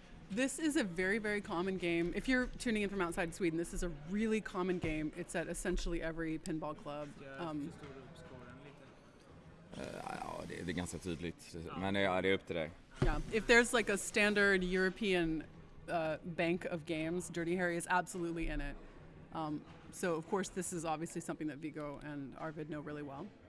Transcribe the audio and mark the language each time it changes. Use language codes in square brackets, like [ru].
[en] This is a very, very common game. If you're tuning in from outside Sweden, this is a really common game. It's at essentially every pinball club. [sv] Ja, det är ganska tydligt. Men ja, det är upp till dig. [en] Yeah. If there's like a standard European bank of games, Dirty Harry is absolutely in it. So, of course, this is obviously something that Viggo and Arvid know really well.